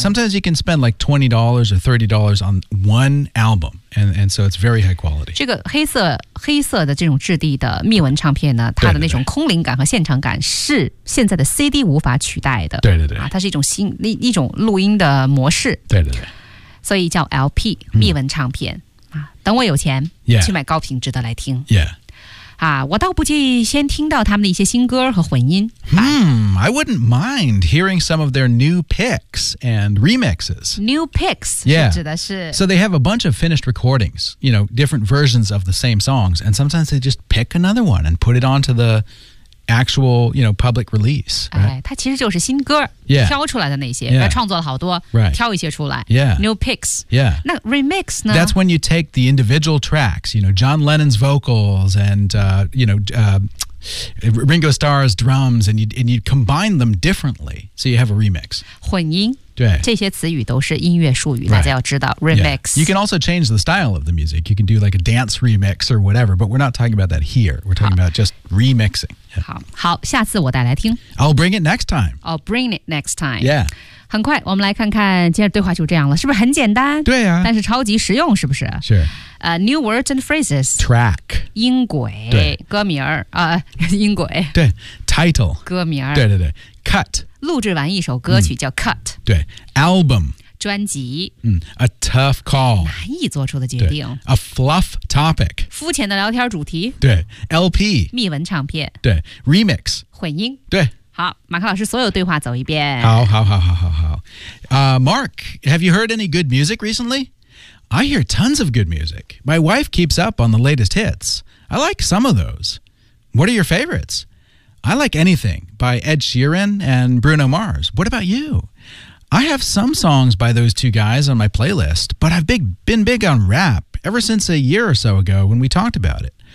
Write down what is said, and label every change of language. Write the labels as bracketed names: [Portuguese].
[English] Sometimes you can spend like $20 or $30 on one album And so it's very high quality [Chinese] 这个黑色的这种质地的密纹唱片呢它的那种空灵感和现场感是现在的 CD 无法取代的对对对、啊、它是一种新 一种录音的模式对对对所以叫 LP 密纹唱片、啊、等我有钱、 [English] yeah. [Chinese] 去买高品质的来听 [English] Yeah [Chinese] 啊、我倒不介意先听到他们的一些新歌和混音。 [English] I wouldn't mind hearing some of their new picks and remixes. New picks、 yeah. [Chinese] 是指的是 [English] So they have a bunch of finished recordings, you know, different versions of the same songs, and sometimes they just pick another one and put it onto the actual, you know, public release.、Right? [Chinese] 哎、它其实就是新歌、 [English] yeah. [Chinese] 挑出来的那些、 [English] yeah. [Chinese] 创作了好多、 [English] right. [Chinese] 挑一些出来、 [English] yeah. New picks、 yeah. [Chinese] 那 remix 呢 [English] That's when you take the individual tracks you know, John Lennon's vocals and, you know, Ringo Starr's drums and you combine them differently so you have a remix [Chinese] 混音对这些词语都是音乐术语、 [English] right. [Chinese] 大家要知道 remix、 [English] yeah. You can also change the style of the music you can do like a dance remix or whatever but we're not talking about that here we're talking about just remixing [Chinese] Yeah. 好，下次我带来听。 [English] I'll bring it next time. I'll bring it next time. Yeah. [Chinese] 很快，我们来看看今天对话就这样了，是不是很简单？对啊。但是超级实用，是不是？是。 [English] New words and phrases. Track. [Chinese] 音轨。对。歌名儿啊、音轨。对。 [English] Title. [Chinese] 歌名儿。对对对。Cut. 录制完一首歌曲叫 cut。对。 [English] Album. [Chinese] 专辑。 [English] A tough call. [Chinese] 难以做出的决定。 [English] A fluff topic. [Chinese] 肤浅的聊天主题。对。 [English] LP. [Chinese] 密文唱片。对。 [English] Remix. [Chinese] 混音。对。好，马克老师，所有对话走一遍。好，好，好，好，好，好。 [English] Mark, have you heard any good music recently? I hear tons of good music. My wife keeps up on the latest hits. I like some of those. What are your favorites? I like Anything by Ed Sheeran and Bruno Mars. What about you? I have some songs by those two guys on my playlist, but I've been big on rap ever since a year or so ago when we talked about it.